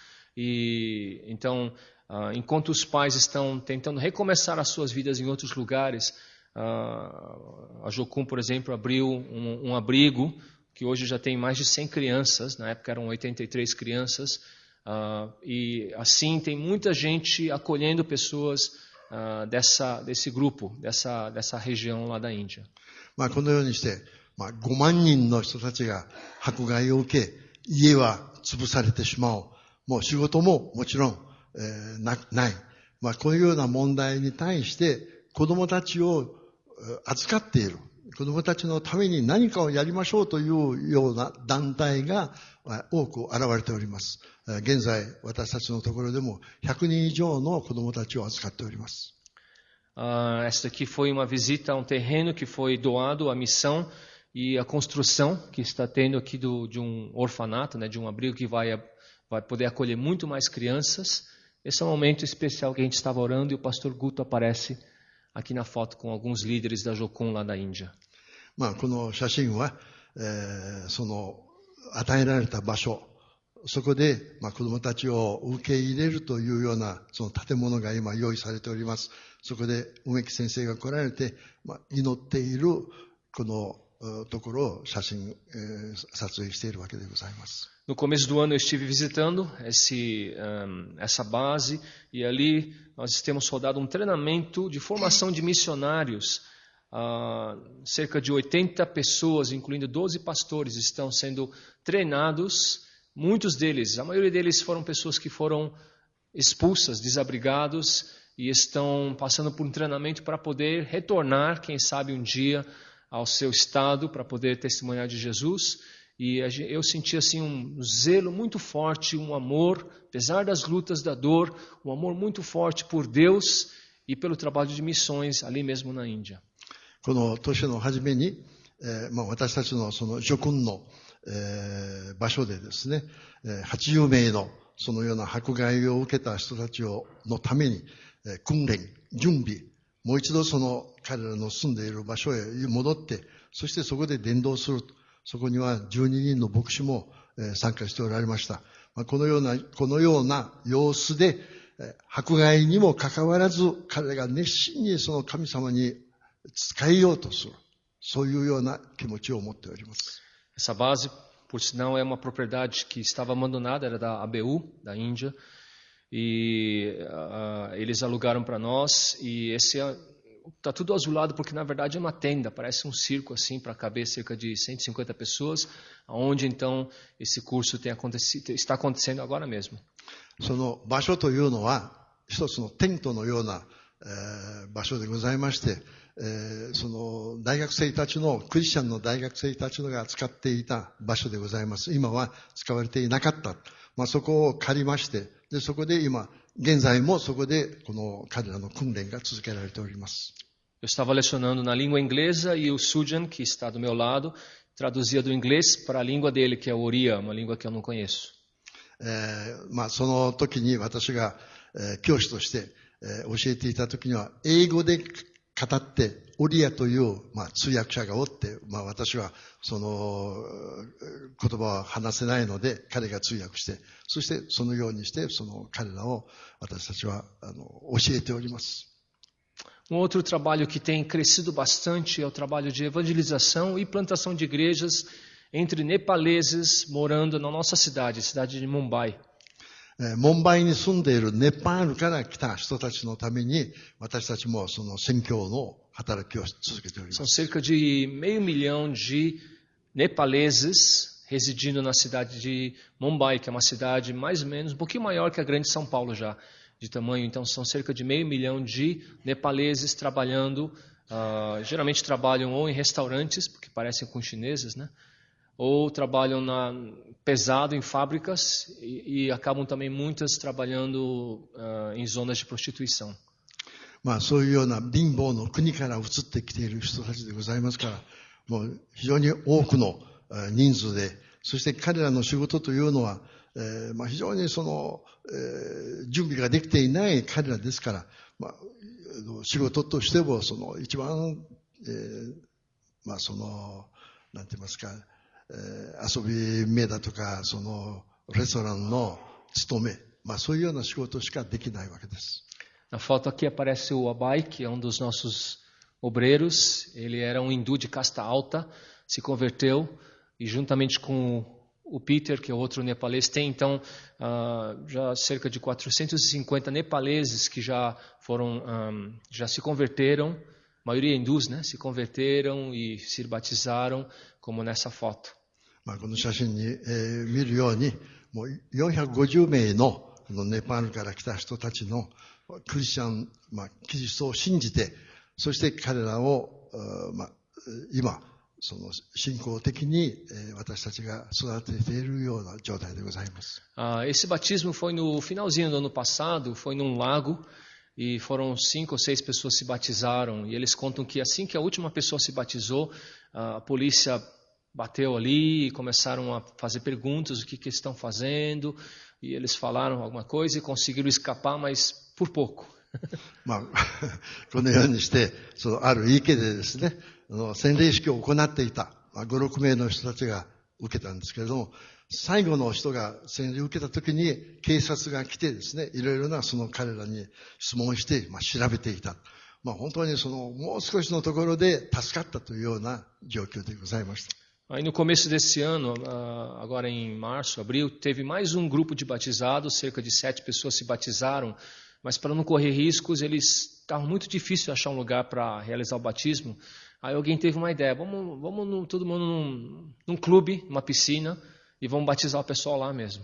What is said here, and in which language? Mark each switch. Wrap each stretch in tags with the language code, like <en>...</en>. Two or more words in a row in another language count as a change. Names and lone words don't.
<pt>E então, enquanto os pais estão tentando recomeçar as suas vidas em outros lugares, a Jocum, por exemplo, abriu um abrigo que hoje já tem mais de 100 crianças, na época eram 83 crianças, e assim tem muita gente acolhendo pessoas desse grupo, dessa região lá da Índia.</pt> <ja>このようにして、5万人の人たちが迫害を受け、家は潰されてしまう。もう仕事ももちろん、ない。こういうような問題に対して子供たちを預かっている。子供たちのために何かをやりましょうというような団体が多く現れteおります。現在私たちのところでも100人以上の子供たちを預かっております。</ja> <pt>Esta aqui foi uma visita a um terreno que foi doado à missão e a construção que está tendo aqui de um orfanato, né, de um abrigo que vai poder acolher muito mais crianças. Esse é um momento especial que a gente estava orando e o pastor Guto aparece aqui na foto com alguns líderes da Jocum lá da Índia.</pt> <ja>この写真は、その与えられた場所、そこで、子供たちを受け入れるというようなその建物が今用意されております。そこで梅木先生が来られて、祈っているこのところを写真、撮影しているわけでございます。</ja> <pt>No começo do ano eu estive visitando essa base e ali nós temos rodado um treinamento de formação de missionários. Cerca de 80 pessoas, incluindo 12 pastores, estão sendo treinados. Muitos deles, a maioria deles foram pessoas que foram expulsas, desabrigados e estão passando por um treinamento para poder retornar, quem sabe um dia, ao seu estado para poder testemunhar de Jesus. E eu senti assim um zelo muito forte, um amor, apesar das lutas, da dor, um amor muito forte por Deus e pelo trabalho de missões ali mesmo na Índia.</pt> <ja>この年の初めに、私たちのその諸君の、場所でですね、80名のそのような迫害を受けた人たちのために、訓練、準備、もう一度その彼らの住んでいる場所へ戻って、そしてそこで伝道する。そこには12人の牧師も参加しておられました。このような様子で、迫害にもかかわらず、彼らが熱心にその神様に使えようとする。そういうような気持ちを持っております。</ja> <pt>Essa base, por sinal, é uma propriedade que estava abandonada, era da ABU, da Índia, e eles alugaram para nós, e esse está tudo azulado porque na verdade é uma tenda, parece um circo assim para caber cerca de 150 pessoas, onde então esse curso está acontecendo agora mesmo.</pt> <ja>その場所というのは一つのテントのような、場所でございまして、その大学生たちのクリスチャンの大学生たちのが使っていた場所でございます。今は使われていなかった。そこを借りまして、でそこで今現在もそこでこの彼らの訓練が続けられております。</ja> <pt>Eu estava lecionando na língua inglesa e o Sujan, que está do meu lado, traduzia do inglês para a língua dele, que é o Oriya, uma língua que eu não conheço.</pt> <ja>その時に私が、教師として、教えていた時には英語で語ってオリアという、通訳者がおって、私はその言葉は話せないので彼が通訳して、そしてそのようにしてその彼らを私たちは教えております。</ja> <pt>Outro trabalho que tem crescido bastante é o trabalho de evangelização e plantação de igrejas entre nepaleses morando na nossa cidade, cidade de Mumbai.</pt> <ja>モンバイに住んでいるネパールから来た人たちのために私たちもその宣教の働きを続けております。</ja> <pt>São cerca de 500.000 de nepaleses residindo na cidade de Mumbai, que é uma cidade mais ou menos um pouquinho maior que a grande São Paulo já de tamanho. Então são cerca de 500.000 de nepaleses trabalhando, geralmente trabalham ou em restaurantes, porque parecem com chineses, né? Ou trabalham pesado em fábricas e acabam também muitas trabalhando em zonas de prostituição.</pt> <ja>そういうような貧乏の国から移ってきている人たちでございますから、もう非常に多くの人数で、そして彼らの仕事というのは、非常にその、準備ができていない彼らですから、仕事としてもその一番、そのなんて言いますか、遊び目だとかそのレストランの勤め、そういうような仕事しかできないわけです。</ja> <pt>Na foto aqui aparece o Abai, que é um dos nossos obreiros. Ele era um hindu de casta alta, se converteu e juntamente com o Peter, que é outro nepalês, tem então já cerca de 450 nepaleses que já se converteram, a maioria hindus, né? Se converteram e se batizaram, como nessa foto.</pt> <ja>この写真に、見るようにもう450名のネパールから来た人たちのクリスチャン、キリストを信じて、そして彼らを、今その信仰的に私たちが育てているような状態でございます。</ja> <pt>Esse batismo foi no finalzinho do ano passado, foi num lago e foram 5 ou 6 pessoas se batizaram e eles contam que assim que a última pessoa se batizou, a polícia bateu ali e começaram a fazer perguntas, o que estão fazendo, e eles falaram alguma coisa e conseguiram escapar, mas por pouco.</pt> <ja>このようにして、そのある池でですね、洗礼式を行っていた、5、6名の人たちが受けたんですけれども、最後の人が洗礼を受けた時に警察が来てですね、いろいろなその彼らに質問して、調べていた。本当にそのもう少しのところで助かったというような状況でございました。</ja> <pt>Aí no começo desse ano, agora em março, abril, teve mais um grupo de batizados, cerca de 7 pessoas se batizaram, mas para não correr riscos, eles estavam muito difícil de achar um lugar para realizar o batismo. Aí alguém teve uma ideia, vamos todo mundo num clube, numa piscina, e vamos batizar o pessoal lá mesmo.</pt>